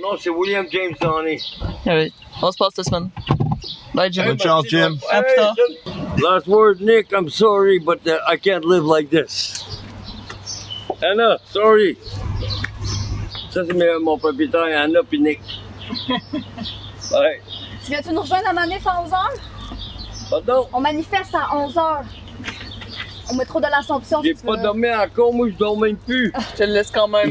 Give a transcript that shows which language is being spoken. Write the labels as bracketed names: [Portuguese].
[French] mon nom, c'est William James Downey. Oui. On se passe cette semaine. Bye, Jim. Bonne chance, Jim. À plus tard. [English] Last word, Nick, I'm sorry, but I can't live like this. Anna, sorry. [French] Ça, c'est mon propriétaire, Anna puis Nick. Ouais. Tu viens-tu nous rejoindre à manif à 11h? Pardon? On manifeste à 11h. Au métro de l'Assomption. J'ai si tu pas veux. dormi encore, moi, je dors même plus. Je te le laisse quand même.